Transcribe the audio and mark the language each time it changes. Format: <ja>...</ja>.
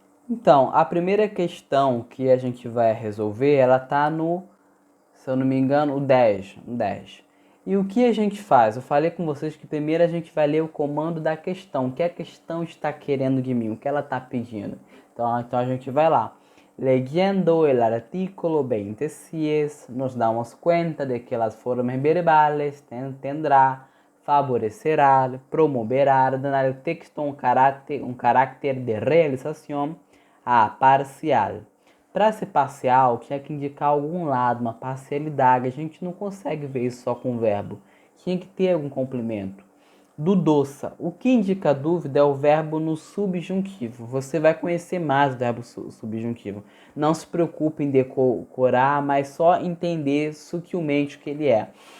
<pt>Então, a primeira questão que a gente vai resolver, ela tá no, se eu não me engano, o 10, no 10. E o que a gente faz? Eu falei com vocês que primeiro a gente vai ler o comando da questão. O que a questão está querendo de mim? O que ela está pedindo? Então a gente vai lá.</pt> <es>Leyendo el artículo 26, nos damos cuenta de que las formas verbales tendrá, favorecerá, promoverá, dar al texto un carácter de realización parcial.</es> <pt>Para ser parcial, tinha que indicar algum lado, uma parcialidade. A gente não consegue ver isso só com o verbo. Tinha que ter algum complemento. Dudosa. O que indica dúvida é o verbo no subjuntivo. Você vai conhecer mais o verbo subjuntivo. Não se preocupe em decorar, mas só entender sutilmente o que ele é.</pt>